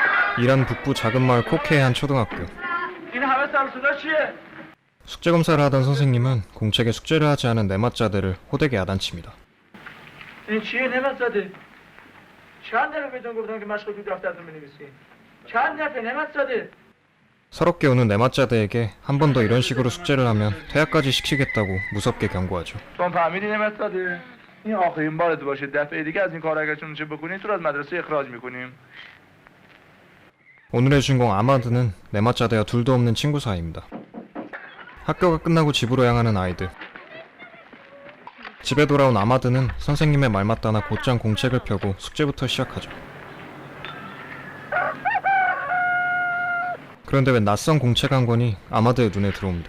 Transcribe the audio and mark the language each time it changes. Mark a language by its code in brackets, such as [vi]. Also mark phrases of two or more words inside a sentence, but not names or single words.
[ko] 이란 북부 작은 마을 코케의 한 초등학교. 숙제 검사를 하던 선생님은 공책에 숙제를 하지 않은 내맞자들을 호되게 야단칩니다. 서럽게 우는 내맞자들에게 한 번 더 이런 식으로 숙제를 하면 퇴학까지 시키겠다고 무섭게 경고하죠. [fa] این آخرین بارت باشه. دفعه دیگه از این کار اگر چون بکنی تو رو از مدرسه اخراج میکنیم. [ko] 오늘의 주인공 아마드는 내맞자대와 둘도 없는 친구 사이입니다. 학교가 끝나고 집으로 향하는 아이들. 집에 돌아온 아마드는 선생님의 말 맞다나 곧장 공책을 펴고 숙제부터 시작하죠. 그런데 웬 낯선 공책 한 권이 아마드의 눈에 들어옵니다.